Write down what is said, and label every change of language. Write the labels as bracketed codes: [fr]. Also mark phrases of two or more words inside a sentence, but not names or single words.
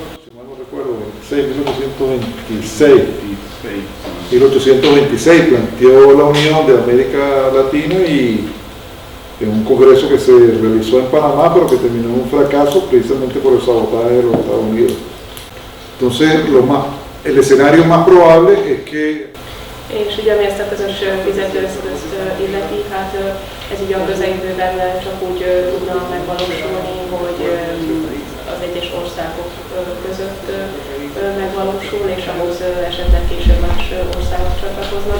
[es] 1826 planteó la Unión de América Latina y en un congreso que se realizó en Panamá, pero que terminó en un fracaso precisamente por el sabotaje de los Estados Unidos. Entonces, el escenario más probable es que... [hu] És ugye ami ezt a közös fizetőeszközt illeti, hát ez ugye a közeljövőben csak úgy tudna megvalósulni, hogy az egyes országok között megvalósul, és ahhoz esetleg később más országok csatlakoznak.